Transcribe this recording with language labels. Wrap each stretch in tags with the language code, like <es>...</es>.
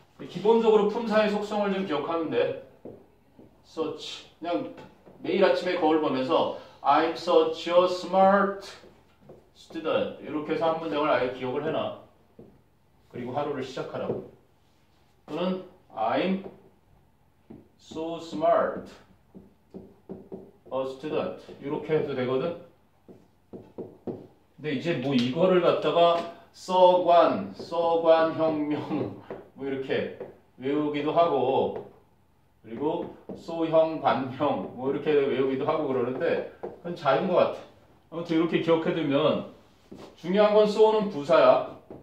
<ko>기본적으로 품사의 속성을 좀 기억하면 돼. search 그냥 매일 아침에 거울 보면서</ko> <en>I'm such a smart student</en> <ko>이렇게 해서 한 문장을 아예 기억을 해놔. 그리고 하루를 시작하라고. 또는</ko> <en>I'm so smart a student</en> <ko>이렇게 해도 되거든. 근데 이제 뭐 이거를 갖다가 서관혁명 뭐 이렇게 외우기도 하고 그리고 소형, 관형 뭐 이렇게 외우기도 하고 그러는데 그건 자유인 것 같아. 아무튼 이렇게 기억해두면 중요한 건 so는 부사야.</ko>